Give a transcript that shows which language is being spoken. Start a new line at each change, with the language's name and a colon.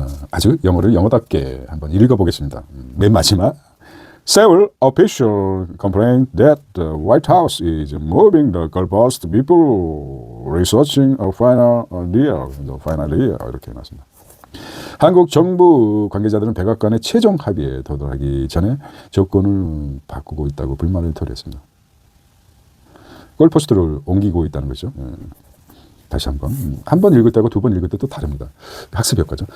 Korean: 아주 영어를 영어답게 한번 읽어보겠습니다. 맨 마지막.
English: Several officials complained that the White House is moving the goalpost before researching a final deal.
Korean: 이렇게 나왔습니다. 한국 정부 관계자들은 백악관의 최종 합의에 도달하기 전에 조건을 바꾸고 있다고 불만을 토로했습니다. 골포스트를 옮기고 있다는 거죠. 다시 한 번 읽을 때하고 2번 읽을 때 또 다릅니다. 학습 효과죠.